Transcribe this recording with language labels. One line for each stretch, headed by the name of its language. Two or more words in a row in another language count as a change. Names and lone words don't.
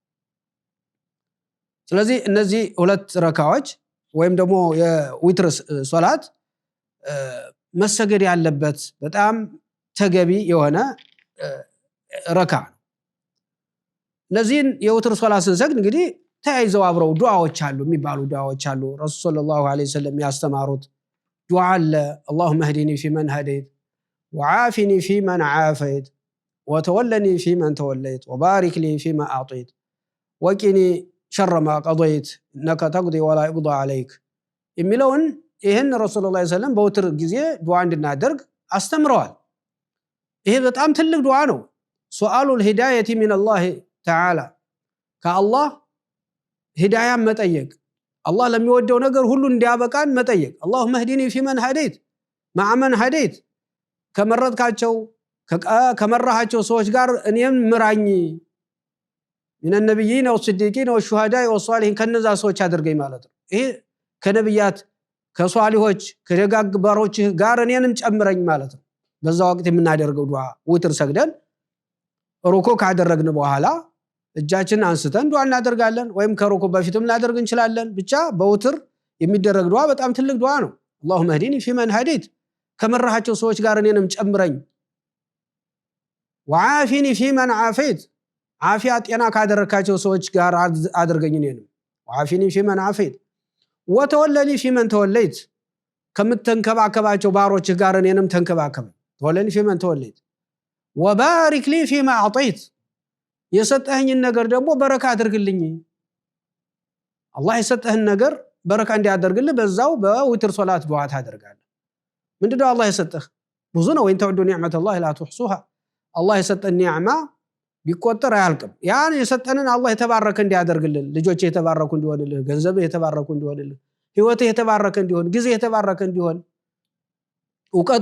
Amharic: ስለዚህ እነዚህ ሁለት ረካዎች ወይም ደግሞ የዊትር ሶላት መሰገድ ያለበት በጣም ተገቢ የሆነ ረካ ነው። እነዚህን የዊትር ሶላት ስንሰግድ እንግዲህ ተያይዘው አብረው ዱዓዎች አሉ የሚባሉ ዱዓዎች አሉ።
Arabic: رسول صلى الله عليه وسلم
Amharic: ያስተማሩት ዱዓ አለ።
Arabic: اللهم اهدني فيمن هديت وعافني فيمن عافيت وتولني فيمن توليت وبارك لي فيما أعطيت وقني شر ما قضيت إنك تقضي ولا يقضى عليك
Amharic: የሚለውን ይሄን
Arabic: رسول صلى الله عليه وسلم
Amharic: በዊትር ጊዜ ዱዓ እንድናደርግ አስተምረዋል። ይሄ በጣም ትልቅ ዱዓ ነው።
Arabic: سؤال الهداية من الله تعالى
Amharic: ከአላህ ሂዳያ መጠየቅ፣ አላህ ለሚወደው ነገር ሁሉ እንዲያበቃን መጠየቅ።
Arabic: اللهم اهدني فيمن هديت مع من هديت
Amharic: ከመረጥካቸው ከመራሃቸው ሰዎች ጋር እኔም ምራኝ
Arabic: من النبيين والصديقين والشهداء والصالحين
Amharic: ከነዛ ሰዎች አድርገኝ ማለት ነው። ይሄ ከነብያት ከሷሊሆች ከደጋግ ባሮች ጋር እኔንም ጨምረኝ ማለት ነው። በዛ ወቅት የምናደርገው ዱዓ ዊትር ሰግደን ሩኩ ካደረግን በኋላ እጃችንን አንስተን ዱዓ እናደርጋለን፣ ወይም ከሩኩ በፊትም እናደርግ እንችላለን። ብቻ በዊትር የሚደረግ ዱዓ በጣም ትልቅ ዱዓ ነው።
Arabic: اللهم اهدني فيمن هديت
Amharic: ከመራሃቸው ሰዎች ጋር እኔንም ጨምረኝ፣
Arabic: وعافني فيمن عافيت
Amharic: ዓፊያ ጤና ካደረካቸው ሰዎች ጋር አድርገኝ እኔንም
Arabic: وعافني فيمن عافيت وتولني فيمن توليت
Amharic: ከምትንከባከባቸው ባሮች ጋር እኔንም ተንከባከብ
Arabic: تولني فيمن توليت وبارك لي فيما أعطيت
Amharic: የሰጠኸኝን ነገር ደግሞ በረካ አድርግልኝ። አላህ የሰጠህን ነገር በረካ እንዲያደርግልህ በዛው በዊትር ሶላት ዱዓ ታደርጋለህ። ምንድነው አላህ የሰጠህ? ብዙ ነው።
Arabic: وإن تعدوا نعمة الله لا تحصوها
Amharic: አላህ የሰጠን ኒዕማ ቢቆጠር አያልቅም። ያን የሰጠንን አላህ የተባረከ እንዲያደርግልን፣ ልጆችህ የተባረኩ እንዲሆንልህ፣ ገንዘብህ የተባረኩ እንዲሆንልህ፣ ህይወትህ የተባረከ እንዲሆን፣ ጊዜህ የተባረከ እንዲሆን፣ ዕውቀትህ